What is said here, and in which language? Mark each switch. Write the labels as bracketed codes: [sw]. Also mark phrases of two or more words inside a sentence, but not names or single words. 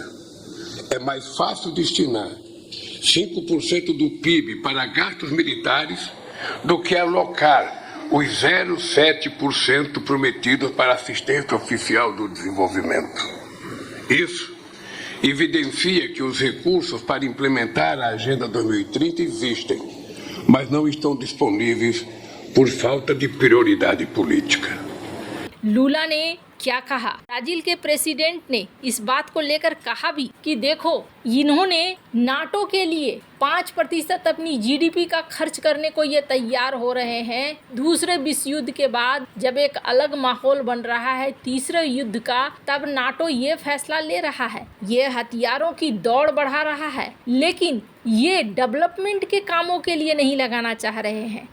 [pt] É mais fácil destinar 5% do PIB para gastos militares do que alocar os 0,7% prometidos para assistência oficial do desenvolvimento. Isso evidencia que os recursos para implementar a Agenda 2030 existem, mas não estão disponíveis por falta de prioridade política. [hi] लूला ने क्या कहा? ब्राजील के प्रेसिडेंट ने इस बात को लेकर कहा भी कि देखो, इन्होंने नाटो के लिए 5% अपनी जीडीपी का खर्च करने को ये तैयार हो रहे हैं। दूसरे विश्व युद्ध के बाद जब एक अलग माहौल बन रहा है तीसरे युद्ध का, तब नाटो ये फैसला ले रहा है, ये हथियारों की दौड़ बढ़ा रहा है, लेकिन ये डेवलपमेंट के कामों के लिए नहीं लगाना चाह रहे हैं।